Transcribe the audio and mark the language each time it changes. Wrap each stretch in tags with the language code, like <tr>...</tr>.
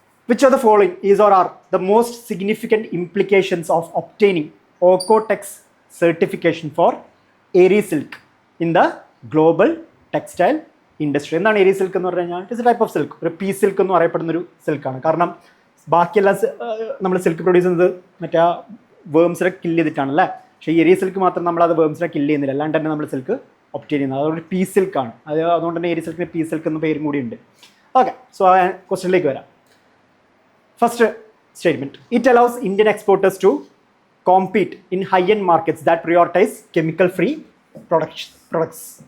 <en>Which of the following is or are the most significant implications of obtaining OECO-TEX certification for Aerie silk in the global textile industry?</en> <ml>എന്താണ് ഏരി silk എന്ന് പറഞ്ഞു കഴിഞ്ഞാൽ</ml> <en>it's a type of silk,</en> <ml>ഒരു piece silk എന്ന് പറയപ്പെടുന്നൊരു സിൽക്കാണ്. കാരണം ബാക്കിയെല്ലാം നമ്മൾ silk produce ചെയ്യുന്നത് മറ്റേ വേംസിനെ കില്ല് ചെയ്തിട്ടാണ് അല്ലേ. പക്ഷേ ഏരി സിൽക്ക് മാത്രം നമ്മളത് വേംസിനെ കില്ല് ചെയ്യുന്നില്ല, അല്ലാണ്ട് തന്നെ നമ്മൾ സിൽക്ക് ഒപ്റ്റെയിൻ ചെയ്യുന്നത്. അതൊരു പീസ് സിൽക്കാണ്. അതുകൊണ്ട് തന്നെ ഏരി സിൽക്കിന് പീസ് സിൽക്ക് എന്ന പേരും കൂടി ഉണ്ട്. ഓക്കെ, സോ ക്വസ്റ്റ്യനിലേക്ക് വരാം.</ml> <en>First statement, it allows Indian exporters to compete in high-end markets that prioritize chemical-free products.</en>